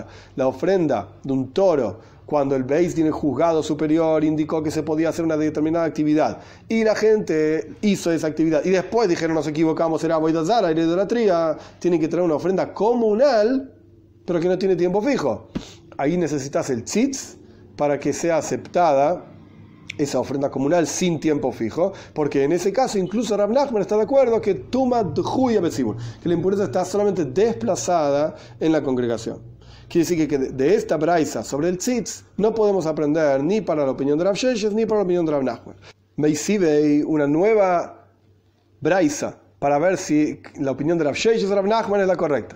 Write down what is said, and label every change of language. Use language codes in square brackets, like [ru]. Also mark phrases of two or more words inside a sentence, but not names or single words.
[es] La ofrenda de un toro, cuando el [he] Beis Din, [es] el juzgado superior, indicó que se podía hacer una determinada actividad y la gente hizo esa actividad y después dijeron nos equivocamos, era [he] Avodah Zarah, [es] era idolatría, tienen que traer una ofrenda comunal pero que no tiene tiempo fijo. Ahí necesitas el tzitz para que sea aceptada esa ofrenda comunal sin tiempo fijo, porque en ese caso incluso Rav Nachman está de acuerdo que [he] Tuma d'huya betzibur, [es] que la impureza está solamente desplazada en la congregación. Quiere decir que de esta braisa sobre el tzitz no podemos aprender ni para la opinión de Rav Sheshes ni para la opinión de Rav Nachman. Meisibei, una nueva braisa para ver si la opinión de Rav Sheshes o Rav Nachman es la correcta.